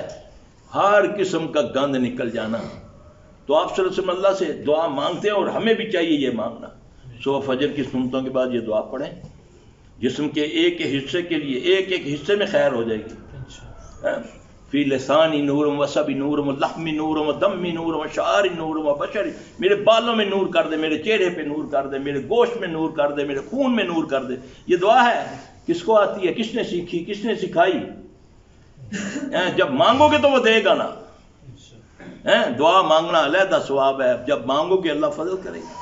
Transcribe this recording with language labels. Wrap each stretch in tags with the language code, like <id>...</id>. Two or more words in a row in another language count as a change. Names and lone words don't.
<ur>ہر قسم کا گند نکل جانا. تو آپ</ur> <ar>صلی اللہ علیہ وسلم</ar> <ur>اللہ سے دعا مانگتے ہیں اور ہمیں بھی چاہیے یہ مانگنا. صبح فجر کی سنتوں کے بعد یہ دعا پڑھیں، جسم کے ایک حصے کے لیے ایک حصے میں خیر ہو جائے گی.</ur> <ar>فی لسانی نورم، وسبی نورم، لحمی نورم، دمی نورم، شعری نورم، بشری.</ar> <ur>میرے بالوں میں نور کر دے، میرے چہرے پہ نور کر دے، میرے گوشت میں نور کر دے، میرے خون میں نور کر دے. یہ دعا ہے. کس کو آتی ہے؟ کس نے سیکھی؟ کس نے سکھائی؟ جب مانگو گے تو وہ دے گا نا. دعا مانگنا علیحدہ ثواب ہے. جب مانگو گے اللہ فضل کرے گا.</ur>